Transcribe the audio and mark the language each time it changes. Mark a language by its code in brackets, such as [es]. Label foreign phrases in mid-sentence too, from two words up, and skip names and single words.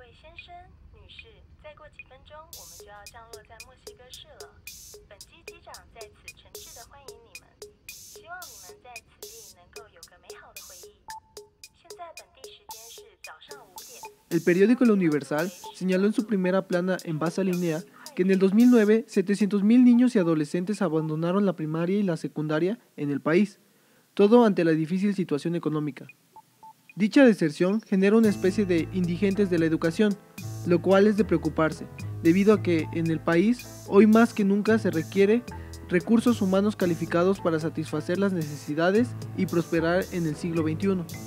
[zh] 生、女士，再过几分钟我们就要降落在墨西哥市了。本机机长在此诚挚地欢迎你们，希望你们在此地能够有个美好的回忆。现在本地时间是早上5点。 [es] El periódico El Universal señaló en su primera plana en base línea que en el 2009 700,000 niños y adolescentes abandonaron la primaria y la secundaria en el país, todo ante la difícil situación económica. Dicha deserción genera una especie de indigentes de la educación, lo cual es de preocuparse, debido a que en el país hoy más que nunca se requiere recursos humanos calificados para satisfacer las necesidades y prosperar en el siglo XXI.